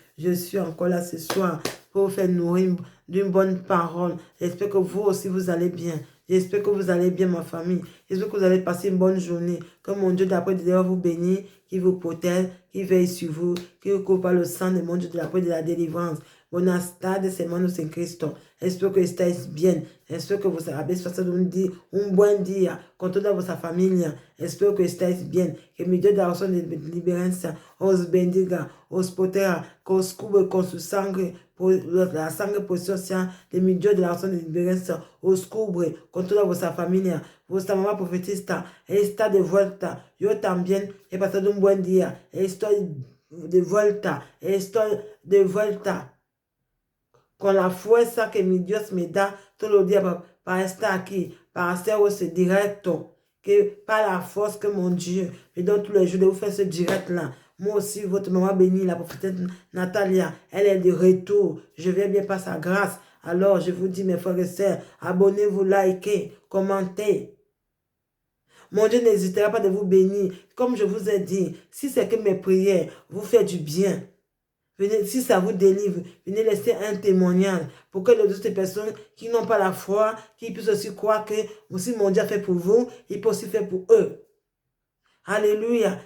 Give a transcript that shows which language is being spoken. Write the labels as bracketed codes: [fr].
[fr] Je suis encore là ce soir pour vous faire nourrir d'une bonne parole. J'espère que vous aussi, vous allez bien. J'espère que vous allez bien, ma famille. J'espère que vous allez passer une bonne journée. Que mon Dieu de la paix délivrante vous bénisse, qui vous protège, qui veille sur vous, qui vous couvre par le sang de mon Dieu de la paix de la délivrance. [es] Buenas tardes, hermanos en Cristo. Espero que estáis bien. Espero que vos habéis pasado un buen día con toda vuestra familia. Espero que estáis bien. Que mi Dios de la oración de liberancia os bendiga, os proteja, que os cubre con su sangre, por la sangre preciosa de mi Dios de la oración de liberancia os cubre con toda vuestra familia. Vuestra mamá profetista está de vuelta. Yo también he pasado un buen día. Estoy de vuelta. Estoy de vuelta. Con la fuerza que mi Dios me da todos los días para estar aquí, para hacer ese directo, que [fr] par la force que mon Dieu me donne tous les jours de vous faire ce direct-là. Moi aussi, votre maman bénie, la prophétesse Natalia, elle est de retour. Je vais bien par sa grâce. Alors, je vous dis, mes frères et sœurs, abonnez-vous, likez, commentez. Mon Dieu n'hésitera pas de vous bénir. Comme je vous ai dit, si c'est que mes prières vous font du bien, venez, si ça vous délivre, venez laisser un témoignage pour que les autres personnes qui n'ont pas la foi, qui puissent aussi croire que si mon Dieu a fait pour vous, il peut aussi faire pour eux. Alléluia.